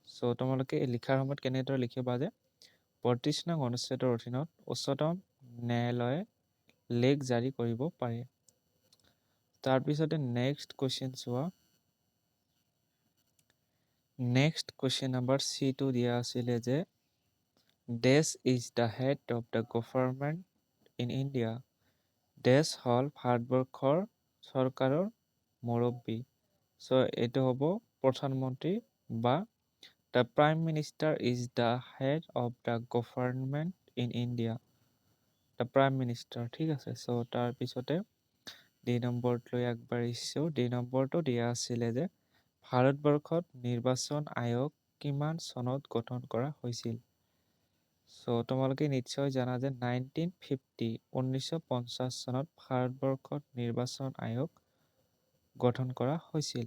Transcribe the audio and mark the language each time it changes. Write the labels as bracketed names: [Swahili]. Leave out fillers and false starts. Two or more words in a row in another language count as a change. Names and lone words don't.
[Assamese] চ' তোমালোকে লিখাৰ সময়ত কেনেদৰে লিখিবা যে ৩২ নং অনুচ্ছেদৰ অধীনত উচ্চতম ন্যায়ালয়ে লেখ জাৰি কৰিব পাৰে। তাৰপিছতে [English] next question [Assamese] চোৱা। [English] next question number C2 [Assamese] দিয়া আছিলে যে [English] dash is the head of the government in India. [Assamese] ডেছ হ'ল ভাৰতবৰ্ষৰ চৰকাৰৰ মুৰব্বী। চ' এইটো হ'ব প্ৰধানমন্ত্ৰী বা [English] the prime minister is the head of the government in India. the prime minister, [Assamese] ঠিক আছে। চ' তাৰপিছতে ডি নম্বৰটোলৈ আগবাঢ়িছোঁ। ডি নম্বৰটো দিয়া আছিলে যে ভাৰতবৰ্ষত নিৰ্বাচন আয়োগ কিমান চনত গঠন কৰা হৈছিল। চ' তোমালোকে নিশ্চয় জানা যে 1950 চনত ভাৰতবৰ্ষত নিৰ্বাচন আয়োগ গঠন কৰা হৈছিল।